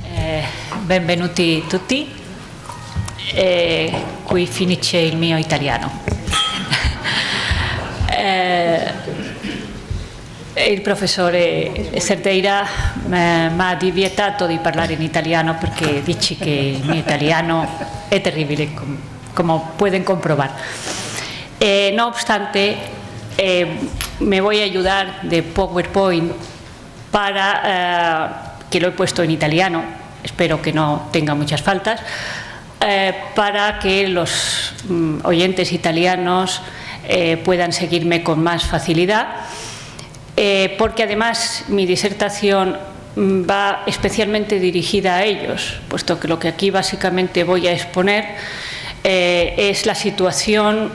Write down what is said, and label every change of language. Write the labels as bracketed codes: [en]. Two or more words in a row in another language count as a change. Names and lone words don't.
[it] Benvenuti tutti, qui finisce il mio italiano. Il professore Cerdeira mi ha vietato di parlare in italiano perché dice che il mio italiano è terribile, [es] como pueden comprobar. No obstante, me voy a ayudar de PowerPoint para que lo he puesto en italiano, espero que no tenga muchas faltas, para que los oyentes italianos puedan seguirme con más facilidad, porque además mi disertación va especialmente dirigida a ellos, puesto que lo que aquí básicamente voy a exponer es la situación.